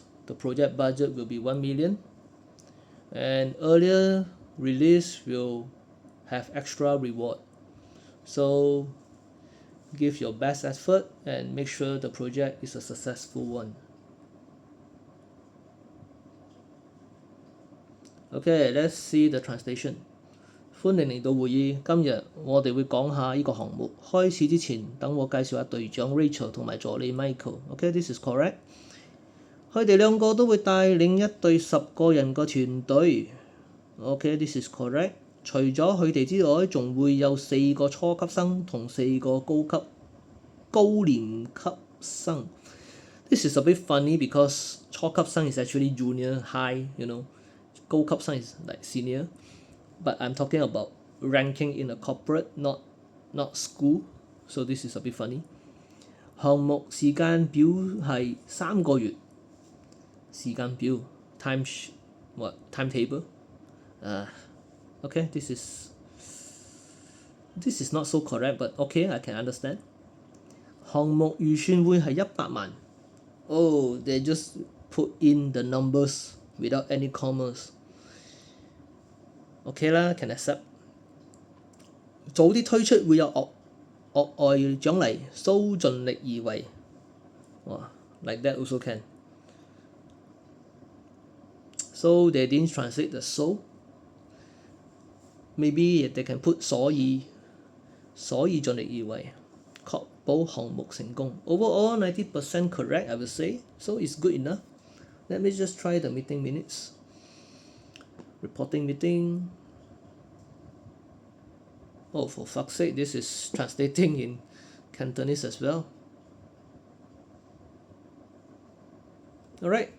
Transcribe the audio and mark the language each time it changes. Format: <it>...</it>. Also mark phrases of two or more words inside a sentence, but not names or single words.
<en>The project budget will be 1 million. And earlier release will have extra reward. So give your best effort and make sure the project is a successful one. Okay, let's see the translation.</en> <yue>歡迎嚟到會議，今日我哋會講下呢個項目。開始之前，等我介紹下隊長 Rachel 同埋助理 Michael。</yue> <en>Okay, this is correct。</en> <yue>佢哋兩個都會帶領一隊10個人個團隊。</yue> <en>Okay, this is correct。</en> <yue>除咗佢哋之外，仲會有4個初級生同4個高年級生。</yue> <en>This is a bit funny because 初級生 is actually junior high, you know. 高級生 is like senior. But I'm talking about ranking in a corporate, not school. So this is a bit funny.</en> <yue>項目時間表係3個月。</yue> <en>時間表 timetable. Okay, this is not so correct, but okay, I can understand.</en> <yue>項目預算會係100 萬。</yue> <en>Oh, they just put in the numbers without any commas. Okay</en> <yue>啦</yue> <en>can accept。</en> <yue>早啲推出會有額外獎勵，蘇盡力而為。</yue> <en>哇 like that also can。So they didn't translate the so. Maybe they can put</en> <yue>所以盡力而為，確保項目成功。</yue> <en>Overall 90% correct I would say. So it's good enough. Let me just try the meeting minutes. Reporting meeting. Oh, for fuck's sake, this is translating in Cantonese as well. Alright.</en>